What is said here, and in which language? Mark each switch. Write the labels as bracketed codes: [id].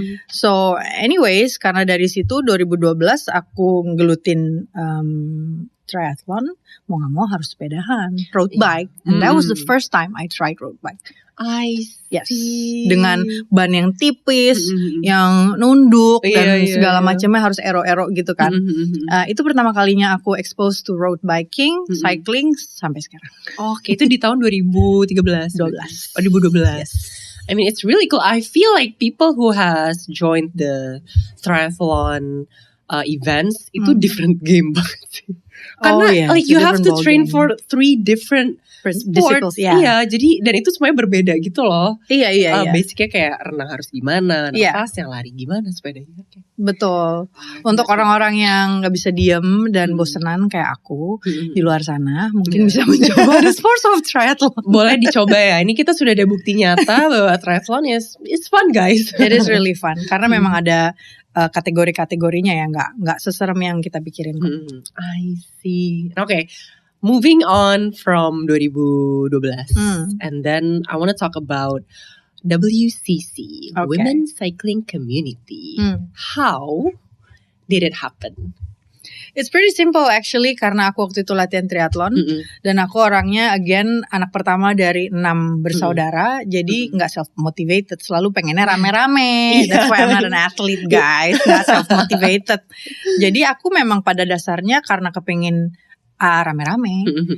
[en] So anyways, [id] karena dari situ 2012 aku ngelutin triathlon. Mau gak mau harus sepedahan, road bike. [en] And that was the first time I tried road bike. I [id] Yes, dengan ban yang tipis, yang nunduk dan segala macamnya harus ero-ero gitu kan. Itu pertama kalinya aku [en] exposed to road biking, cycling [id] sampai sekarang. Oke, itu di tahun 2013. 2012. [en] Yes. I mean, it's really cool. I feel like people who has joined the triathlon events [id] itu [en] different game [id] banget sih. Karena [en] like you have to train for 3 different sports. [id] Iya, jadi dan itu semuanya berbeda gitu loh. Iya. Basicnya kayak renang harus gimana, nafas, yang lari gimana, sepedanya. Betul. Untuk orang-orang yang nggak bisa diem dan bosenan kayak aku di luar sana, mungkin bisa mencoba [en] the sports of triathlon. [id] Boleh dicoba ya. Ini kita sudah ada bukti nyata bahwa triathlon [en] it's fun guys. It is really fun [id] karena memang ada kategori-kategorinya ya, nggak seserem yang kita pikirin. [en] I see. Okay. Moving on from 2012 and then I want to talk about WCC, Women Cycling Community. How did it happen? It's pretty simple actually [id] karena aku waktu itu latihan triathlon dan aku orangnya again anak pertama dari 6 bersaudara jadi nggak self motivated, selalu pengennya rame-rame. [en] That's why I'm not an athlete guys, [id] nggak self motivated. Jadi aku memang pada dasarnya karena kepengin rame-rame.